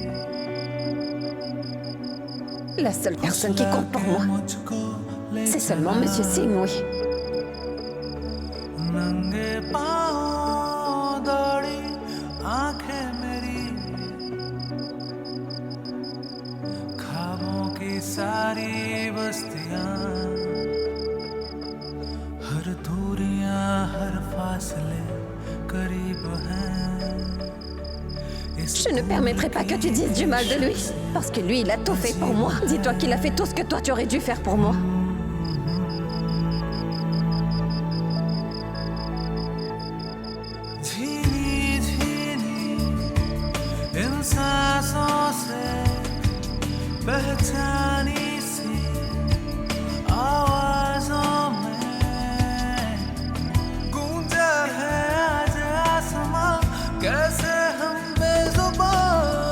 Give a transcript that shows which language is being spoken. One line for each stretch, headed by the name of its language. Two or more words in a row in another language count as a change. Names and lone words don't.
French: La seule personne qui compte pour moi, c'est seulement Monsieur Singh, oui.
Hindi: नंगे पांव दौड़ी आंखें मेरी ख्वाबों की सारी बस्तियां हर दूरियां हर फासले करीब हैं
French: Je ne permettrai pas que tu dises du mal de lui. Parce que lui, il a tout fait pour moi. Dis-toi qu'il a fait tout ce que toi, tu aurais dû faire pour moi.
Hindi: झीनी झीनी इन सांसों से पहचानी सी आवाजों में गूंजा है आज आसमां कैसे हम बेजुबान